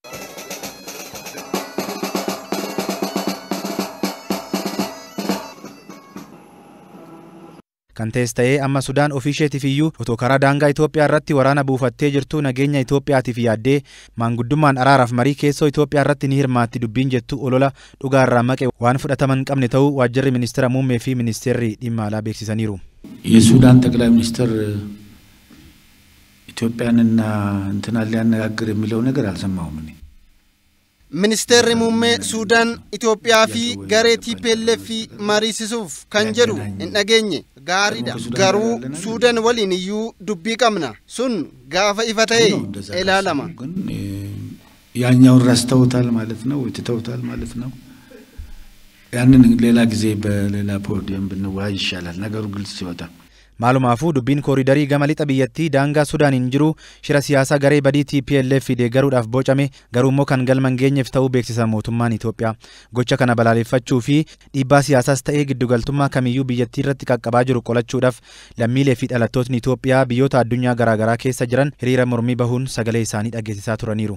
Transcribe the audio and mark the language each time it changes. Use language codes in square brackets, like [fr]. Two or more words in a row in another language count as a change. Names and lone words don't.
[om] Kan ta'es ta'ee amma Sudaan ofiisheetiif iyyuu otoo karaa daangaa Itoophiyaa irratti waraana buufattee jirtu nageenya Itoophiyaatiif yaaddee maanguddummaan araaraaf marii keessoo Itoophiyaa irratti ni hirmaatti dubbiin jettu olola dhugaa irraa maqe waan fudhataman qabne ta'uu waajjirri ministeera muummee fi ministeerri dhimma alaa beeksisaniiru. [am] የሱዳን ጠቅላይ ሚኒስትር ኢትዮጵያንና እንትና ሊያነጋግር የሚለው ነገር አልሰማሁም እኔ። [om] Ministeerri muummee Suudaan Itoophiyaa fi garee TPLF mariisisuuf kan jedhu hin dhageenye gaariidha. Garuu Suudaan waliin iyyuu dubbii qabna. Sun gaafa ifa ta'e ilaalama. [am] ያኛውን ረስተውታል ማለት ነው ወይ ትተውታል ማለት ነው። ያንን ሌላ ጊዜ በሌላ ፖዲየም ብንወያይ ይሻላል ነገሩ ግልጽ ሲወጣ። [om] Maalumaafuu dubbiin kooriidarii gama lixa biyyattii daangaa Sudaaniin jiru shira siyaasaa garee badii TPLF deeggaruudhaaf bocame garuu immoo kan galman geenyeef ta'uu beeksisa mootummaan Itoophiyaa. Gocha kana balaaleffachuu fi dhiibbaa siyaasaas ta'ee giddugaltummaa kamiyyuu biyyattii irratti qaqqabaa jiru qolachuudhaaf lammiilee fi dhalattootni Itoophiyaa biyyoota addunyaa garaagaraa keessa jiran hiriira mormii bahuun sagalee isaanii dhageessisaa turaniiru.